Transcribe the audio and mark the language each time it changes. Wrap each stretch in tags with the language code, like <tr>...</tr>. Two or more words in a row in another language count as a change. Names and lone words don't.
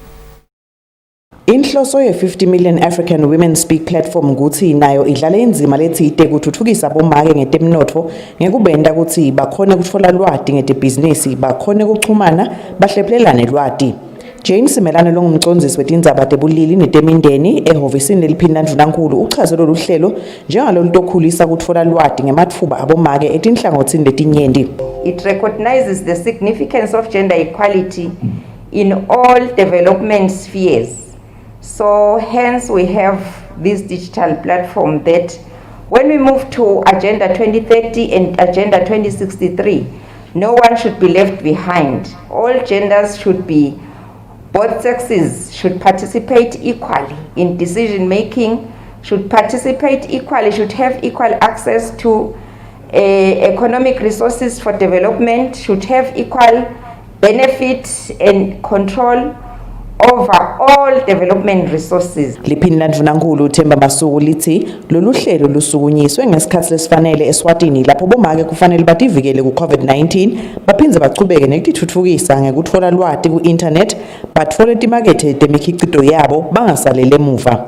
<ss>Inhloso ye-50 million African Women Speak platform ukuthi nayo idlala inzima lethite kuthuthukisa abomake ngetemnotfo ngekubenta ukuthi bakhone kutfola lwati ngetebhizinisi, bakhone kuchumana, bahlephulelane lwati. Jane Simelane longumcondzisi wetindzaba tebulili netemindeni ehhovisini leliphini landvunankulu uchaze lolu hlelo njengalolutokhulisa kutfola lwati ngematfuba abomake etinhlangotsini letinyenti.</ss> <en>It recognizes the significance of gender equality in all development spheres. So hence we have this digital platform that when we move to Agenda 2030 and Agenda 2063, no one should be left behind. All genders should be, both sexes should participate equally in decision making, should participate equally, should have equal access to economic resources for development, should have equal benefit and control over all development resources.</en> <ss>Liphini landvunankulu Themba Masuku lithi lolu hlelo lusukunyiswe ngesikhathi lesifanele Eswatini lapho bomake kufanele bativikele ku-COVID-19 baphindze bachubeke nekutitfutfukisa ngekutfola lwati ku-internet batfole timakethe temikhicito yabo bangasalele emuva.</ss>